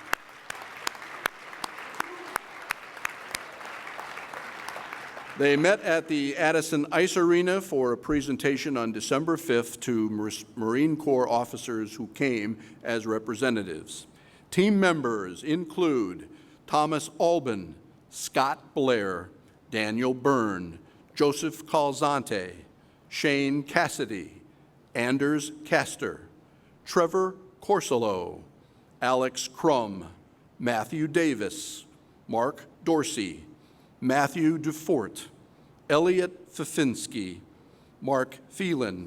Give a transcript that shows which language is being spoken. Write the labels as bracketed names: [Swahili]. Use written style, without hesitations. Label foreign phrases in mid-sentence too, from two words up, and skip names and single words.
[English] They met at the Addison Ice Arena for a presentation on December 5th to Marine Corps officers who came as representatives. Team members include Thomas Albin, Scott Blair, Daniel Byrne, Joseph Calzante, Shane Cassidy, Anders Castor, Trevor Corsello, Alex Crum, Matthew Davis, Mark Dorsey, Matthew Dufort, Elliot Fafinski, Mark Phelan,